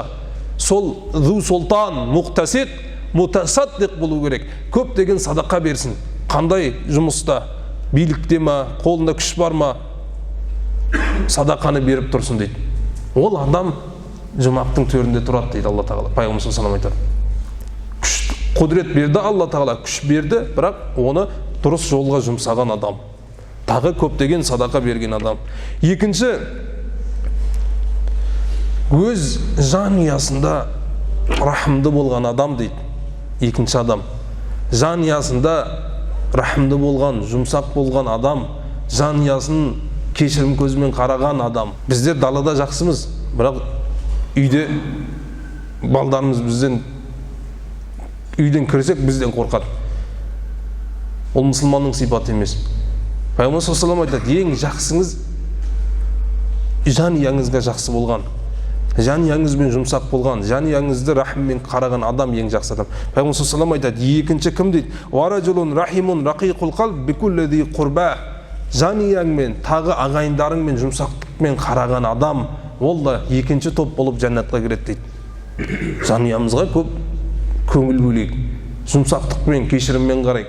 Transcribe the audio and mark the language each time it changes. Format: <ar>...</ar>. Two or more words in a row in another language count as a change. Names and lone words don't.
<kk>Сол</kk> <ar>ذو سلطان، مقتصد، متصدق</ar> <kk>болу керек. Көп деген садақа берсін. Қандай жұмыста? Билікте ма, қолында күш бар ма? Садақаны беріп тұрсын дейді. Ол адам жұмақтың төрінде тұрады дейді Алла тағала. Пайғамбар</kk> <ar>صلى الله عليه وسلم</ar> <kk>айтады. Құдірет берді Алла тағала, күш берді, бірақ оны дұрыс жолға жұмсаған адам. Тағы көптеген садақа берген адам. Екінші, өз жанұясында рахымды болған адам дейді. Екінші адам. Жанұясында рахымды болған, жұмсақ болған адам, жанұясын кешірім көзімен қараған адам. Біздер далада жақсымыз, бірақ үйде балдарымыз үйден кірсек бізден қорқады. Ол мұсылманның сипаты емес. Пайғамбар</kk> <ar>صلى الله عليه وسلم</ar> <kk>айтады: ең жақсыңыз жанұяңызға жақсы болған, жанұяңызбен жұмсақ болған, жанұяңызды рахыммен қараған адам ең жақсы адам. Пайғамбар</kk> <ar>صلى الله عليه وسلم</ar> <kk>айтады: екінші кім дейді?</kk> <ar>ورجل رحيم رقيق القلب بكل قربى.</ar> <kk>Жанұяңмен, тағы ағайындарыңмен жұмсақтықпен қараған адам, ол да екінші топ болып жәннатқа кіреді дейді. Жанұямызға көп көңіл бөлейік, жұмсақтықпен, кешіріммен қарайық.</kk>